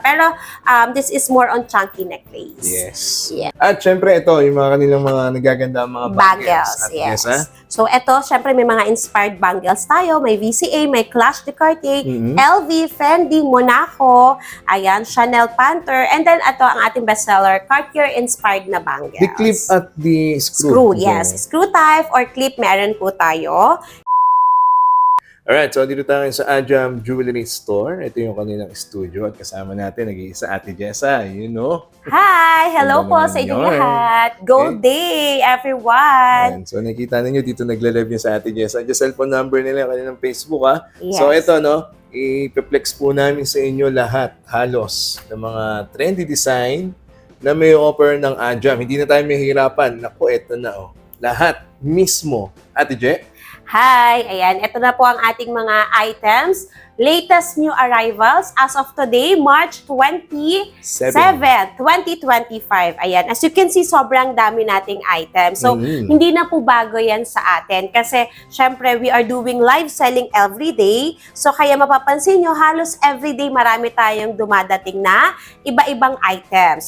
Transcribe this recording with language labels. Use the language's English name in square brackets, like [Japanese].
[English] Pero this is more on chunky necklace. Yes. [Filipino] At syempre ito, yung mga kanilang mga nagaganda mga bangles. [English] Yes. [Filipino] So ito, syempre may mga inspired bangles tayo. May VCA, may Clash de Cartier, LV, Fendi, Monaco, ayan, Chanel Panther, and then ito ang ating bestseller, Cartier-inspired na bangles. [English] The clip at the screw. Yes. Screw type or clip, [Filipino] meron po tayo. Alright, so dito tayo sa Ajam Jewelry Store. Ito yung kanilang studio at kasama natin nag-iisa Ate Jessa, you know. Hi! Hello po sa inyong lahat. Gold Day, everyone! Ayan, so nakita ninyo dito nagle-live yung sa Ate Jessa. Yung cellphone number nila yung kanilang Facebook [English] Yes. [Filipino] So ito i-flex po namin sa inyo lahat halos ng mga trendy design na may offer ng Ajam. Hindi na tayo mahihirapan. Naku, ito na lahat mismo. Ate Je? [English] Hi! [Filipino] Ayan, ito na po ang ating mga items. [English] Latest new arrivals as of today, March 27, 2025. [Filipino] Ayan, [English] as you can see, [Filipino] sobrang dami nating items. So, hindi na po bago yan sa atin. Kasi, syempre, [English] we are doing live selling every day. [Filipino] So, kaya mapapansin nyo, halos everyday marami tayong dumadating na iba-ibang items.